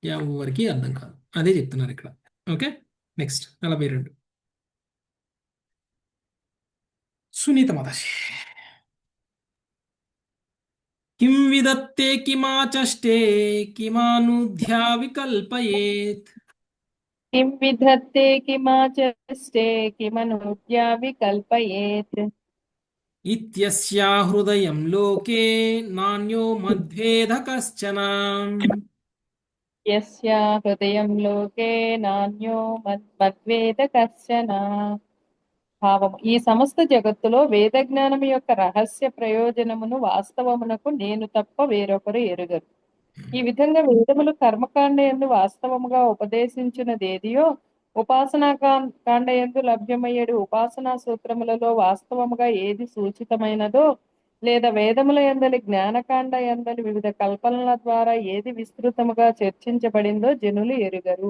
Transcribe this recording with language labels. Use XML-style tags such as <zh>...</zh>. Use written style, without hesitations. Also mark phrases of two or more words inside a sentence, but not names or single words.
<te>ఎవరికి అర్థం కాదు. అదే చెప్తున్నారు ఇక్కడ. ఓకే, నెక్స్ట్ 42. సునీత మాతాజీ.</te> <sa>కిం విదత్తే కిమాచష్టే కిమానుధ్యా వికల్పయేత్. किं विधत्ते किमाचष्टे किमनूद्या विकल्पयेत्. ఇత్యస్యా హృదయం లోకే నాణ్యో మద్వేద కశ్చన. यस्या हृदयं लोके नान्यो మద్వేద కశ్చన.</sa> <te>భావం: ఈ సమస్త జగత్తులో వేద జ్ఞానం యొక్క రహస్య ప్రయోజనమును వాస్తవమునకు నేను తప్ప వేరొకరు ఎరుగరు. ఈ విధంగా వేదములు కర్మకాండ యందు వాస్తవముగా ఉపదేశించినదేదియో ఉపాసనా కాండ యందు లభ్యమయ్యేడు ఉపాసనా సూత్రములలో వాస్తవముగా ఏది సూచితమైనదో, లేదా వేదముల యందలి జ్ఞానకాండ యందలి వివిధ కల్పనల ద్వారా ఏది విస్తృతముగా చర్చించబడిందో జనులు ఎరుగరు.</te>